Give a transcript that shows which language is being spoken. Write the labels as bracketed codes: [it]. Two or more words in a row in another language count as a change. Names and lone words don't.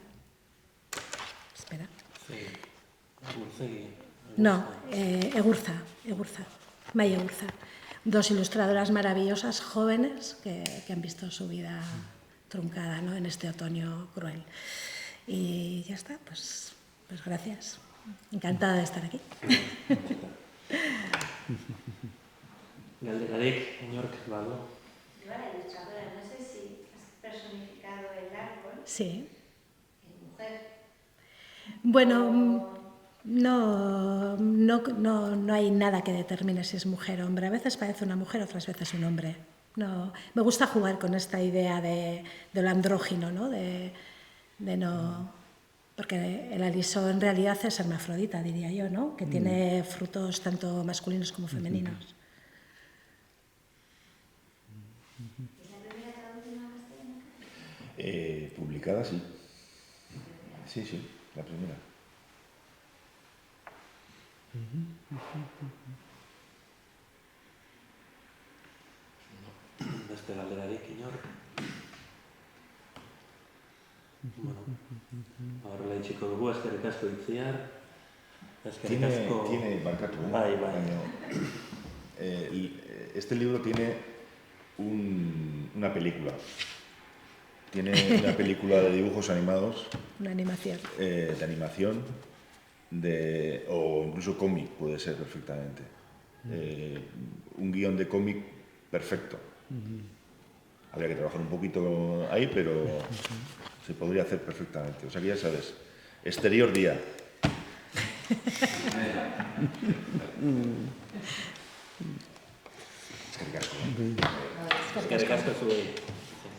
[es] Espera. No, Egurza, Mai Egurza. Dos ilustradoras maravillosas, jóvenes, que han visto su vida truncada, ¿no? En este otoño cruel. Y ya está, pues gracias. Encantada de estar aquí. [eu] Galderarik, inork badu. [es] Yo a la ilustradora, no sé si has personificado el árbol Sí. en mujer. Bueno, no hay nada que determine si es mujer o hombre. A veces parece una mujer, otras veces un hombre. No, me gusta jugar con esta idea de lo andrógino, ¿no? De no, porque el aliso en realidad es hermafrodita, diría yo, ¿no? Que tiene frutos tanto masculinos como femeninos. ¿Es la primera traducción al castellano? Publicada, sí. Sí, la primera. [eu] Beste galderarik, inork. Bueno, horrela itxiko dugu, eskerrik asko Itziar. Eskerrik asko... [es] Tiene barkatu, ¿eh? [eu] Bai. [es] Este libro tiene una película. Tiene una película de dibujos animados. Una animación. De animación, o incluso cómic puede ser perfectamente. Un guión de cómic perfecto. Habría que trabajar un poquito ahí, pero se podría hacer perfectamente. O sea que ya sabes, exterior día. [eu] Eskerrik asko zuei.